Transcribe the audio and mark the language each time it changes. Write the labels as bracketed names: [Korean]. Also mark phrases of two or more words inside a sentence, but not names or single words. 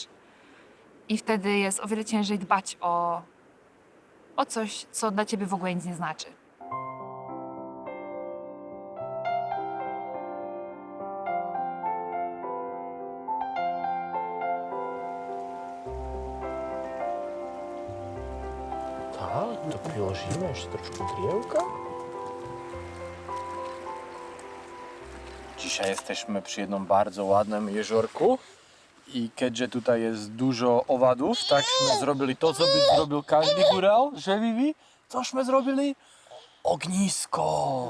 [Polish] I wtedy jest o wiele ciężej dbać o coś, co dla ciebie w ogóle nic nie znaczy. [Slovak] Tak, to priložíme ještě trošku drievka. [Polish] Dzisiaj jesteśmy przy jednym bardzo ładnym jeziorku i keďže tutaj jest dużo owadów, takśmy zrobili to, co by zrobił każdy góral, że Vivi? Cośmy zrobili? Ognisko!